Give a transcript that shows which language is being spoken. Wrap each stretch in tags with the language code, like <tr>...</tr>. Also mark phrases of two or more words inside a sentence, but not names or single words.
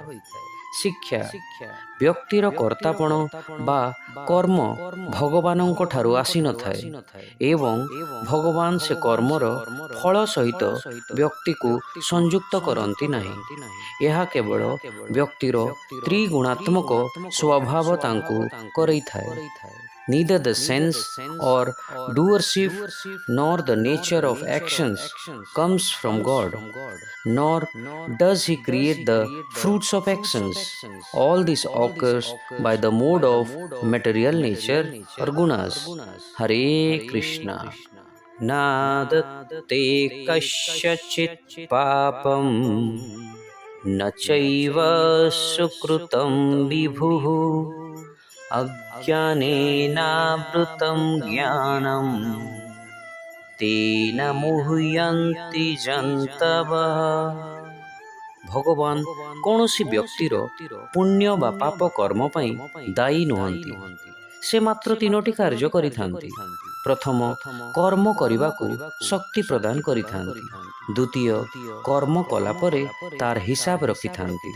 <or>ଶିକ୍ଷା, ବ୍ୟକ୍ତିର କର୍ତ୍ତାପଣ ବା କର୍ମ ଭଗବାନଙ୍କ ଠାରୁ ଆସିନଥାଏ ଏବଂ ଭଗବାନ ସେ କର୍ମର ଫଳ ସହିତ ବ୍ୟକ୍ତିକୁ ସଂଯୁକ୍ତ କରନ୍ତି ନାହିଁ। ଏହା କେବଳ ବ୍ୟକ୍ତିର ତ୍ରିଗୁଣାତ୍ମକ ସ୍ୱଭାବ ତାଙ୍କୁ କରେଇଥାଏ।</or> <en>Neither the sense or doership nor the nature of actions comes from God, nor does He create the fruits of actions. All this occurs by the mode of material nature or gunas.</en> <sa>Hare Krishna. नादत्ते कस्यचित् पापं न चैव सुकृतं विभुः अज्ञानेनावृतं ज्ञानं तेन मुह्यन्ति जन्तवः।</sa> <or>ଭଗବାନ କୌଣସି ବ୍ୟକ୍ତିର ପୁଣ୍ୟ ବା ପାପ କର୍ମ ପାଇଁ ଦାୟୀ ନୁହନ୍ତି। ସେ ମାତ୍ର ତିନୋଟି କାର୍ଯ୍ୟ କରିଥାନ୍ତି। ପ୍ରଥମ, କର୍ମ କରିବାକୁ ଶକ୍ତି ପ୍ରଦାନ କରିଥାନ୍ତି। ଦ୍ୱିତୀୟ, କର୍ମ କଲା ପରେ ତାର ହିସାବ ରଖିଥାନ୍ତି।</or>